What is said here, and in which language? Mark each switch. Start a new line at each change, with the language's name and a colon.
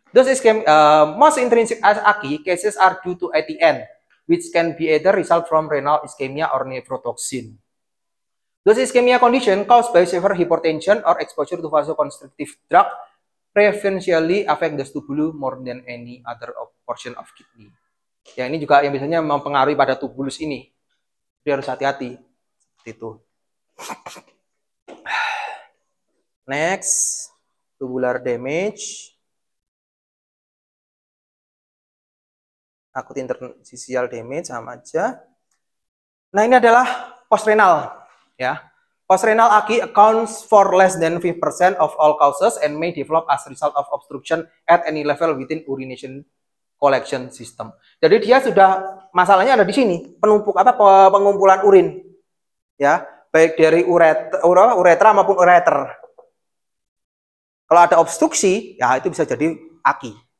English: Those most intrinsic AKI cases are due to ATN, which can be either result from renal ischemia or nephrotoxin. Those ischemia condition caused by severe hypertension or exposure to vasoconstrictive drug preferentially affect the tubulus more than any other portion of kidney.
Indonesian: Ya, ini juga yang biasanya mempengaruhi pada tubulus ini. Jadi harus hati-hati. Itu.
English: Next, tubular damage.
Indonesian: Akut interstitial damage sama aja. Nah, ini adalah postrenal, ya.
English: Postrenal AKI accounts for less than 5% of all causes and may develop as a result of obstruction at any level within urination collection system.
Indonesian: Jadi dia sudah masalahnya ada di sini, pengumpulan urin. Ya, baik dari uretra maupun ureter. Kalau ada obstruksi, ya itu bisa jadi AKI.